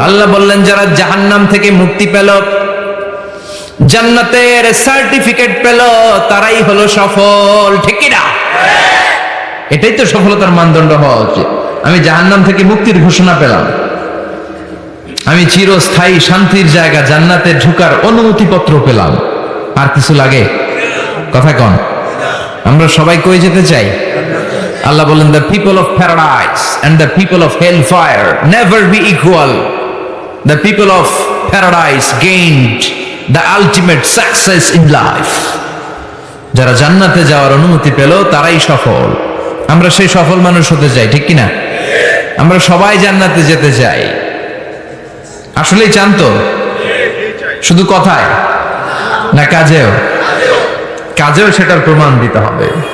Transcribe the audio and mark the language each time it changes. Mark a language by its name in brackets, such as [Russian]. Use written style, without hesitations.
[Bangla] আল্লাহ বললেন, যারা জাহান্নাম থেকে মুক্তি পেল, জান্নাতের সার্টিফিকেট পেল, তারাই হলো সফল। ঠিক কি না? এটাই তো সফলতার মানদণ্ড হওয়া উচিত। আমি জাহান্নাম থেকে মুক্তির ঘোষণা পেলাম, আমি চিরস্থায়ী শান্তির জায়গা জান্নাতে ঢুকার অনুমতিপত্র পেলাম, আর কিছু লাগে? কথা কন। আমরা সবাই কই যেতে চাই? আল্লাহ বলেন, [English] the people of paradise and the people of hellfire never be equal. The people of paradise gained the ultimate success in life. [Bangla] যারা জান্নাতে যাওয়ার অনুমতি পেল তারাই সফল। আমরা সেই সফল মানুষ হতে চাই, ঠিক কিনা? আমরা সবাই জান্নাতে যেতে চাই। আসলেই চান তো? শুধু কথায় না কাজেও? কাজেও সেটার প্রমাণ দিতে হবে।